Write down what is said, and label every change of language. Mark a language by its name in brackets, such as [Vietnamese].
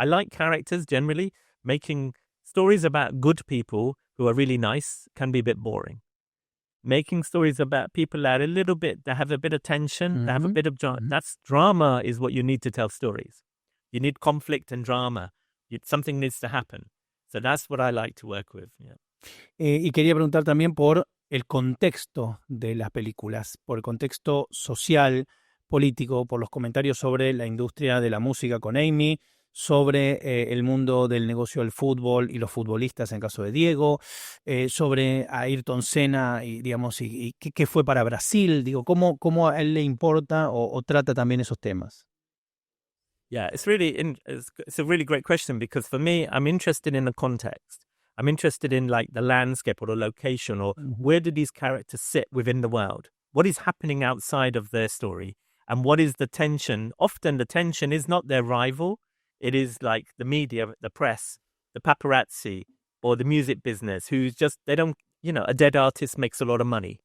[English] I like characters generally. Making stories about good people who are really nice can be a bit boring. Making stories about people that that have a bit of tension, that have a bit of drama is what you need to tell stories. You need conflict and drama. Something needs to happen. So that's what I like to work with. Yeah. [Spanish] Y quería preguntar también por el contexto de las películas, por el contexto social, político, por los comentarios sobre la industria de la música con Amy, sobre el mundo del negocio del fútbol y los futbolistas en el caso de Diego, sobre Ayrton Senna y digamos y qué fue para Brasil, cómo a él le importa o trata también esos temas. [English] Yeah, it's a really great question because for me, I'm interested in the context. I'm interested in like the landscape or the location or where do these characters sit within the world? What is happening outside of their story? And what is the tension? Often the tension is not their rival. It is like the media, the press, the paparazzi, or the music business who's just, they don't, a dead artist makes a lot of money.